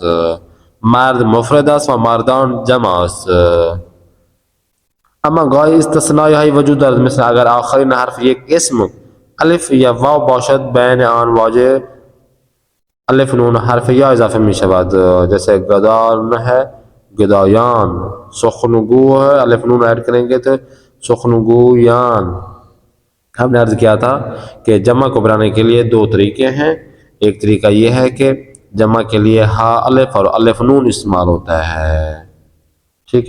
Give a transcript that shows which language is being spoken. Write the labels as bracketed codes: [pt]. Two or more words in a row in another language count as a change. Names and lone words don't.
[fa] مرد مفرد است و مردان جمع است. اما گاهی استثنایی های وجود دارد، مثل اگر آخرین حرف یک اسم الف یا واو باشد بین آن واژه الف نون حرف یا اضافه می شود. [ur] جیسے گدان ہے گدایان، سخنگو ہے الف نون ایڈ کریں گے تو سخنگویان. ہم نے عرض کیا تھا کہ جمع کو بنانے کے لیے دو طریقے ہیں. ایک طریقہ یہ ہے کہ جمع کے لیے ہا الف اور الف نون استعمال ہوتا ہے، ٹھیک ہے.